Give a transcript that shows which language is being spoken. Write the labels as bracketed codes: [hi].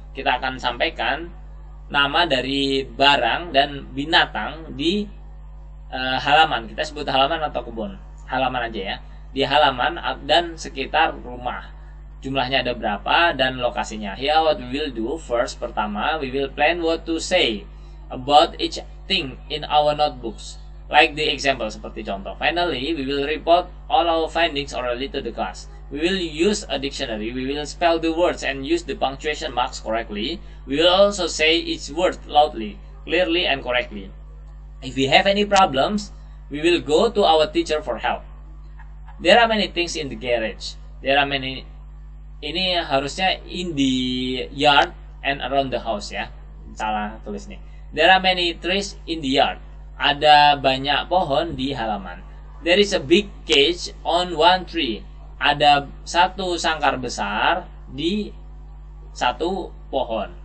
[id] Kita akan sampaikan nama dari barang dan binatang di halaman. Kita sebut halaman atau kebun. Halaman aja ya. Di halaman dan sekitar rumah. Jumlahnya ada berapa dan lokasinya. [en] Here what we will do. First, [id] pertama, [en] we will plan what to say about each thing in our notebooks. Like the example, [id] seperti contoh. [en] Finally, we will report all our findings orally to the class. We will use a dictionary. We will spell the words and use the punctuation marks correctly. We will also say each word loudly, clearly, and correctly. If we have any problems, we will go to our teacher for help. There are many things in the garage. [id] Ini harusnya [en] in the yard and around the house [id] ya. Salah tulis nih. [en] There are many trees in the yard. [id] Ada banyak pohon di halaman. [en] There is a big cage on one tree. [id] Ada satu sangkar besar di satu pohon.